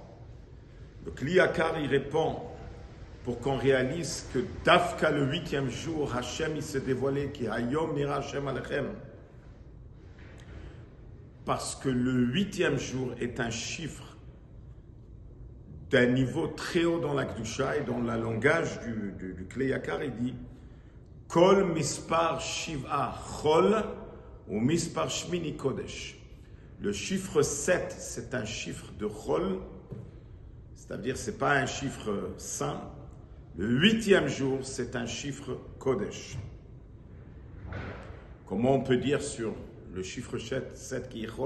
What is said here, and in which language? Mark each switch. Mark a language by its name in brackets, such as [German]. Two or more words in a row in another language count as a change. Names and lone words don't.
[French] Le Kli Yakar, il répond pour qu'on réalise que Dafka le 8e jour, Hachem il s'est dévoilé, qui [Hebrew] היום נראה השם אליכם. [French] Parce que le 8e jour est un chiffre d'un niveau très haut dans la Kedusha, et dans le langage du Kli Yakar, il dit [Hebrew] כל מספר שבעה חול או מספר שמיני קודש. [French] Le chiffre 7, c'est un chiffre de chol, c'est-à-dire c'est pas un chiffre saint. Le 8e jour, c'est un chiffre kodesh. Comment on peut dire sur le chiffre 7 qui est chol?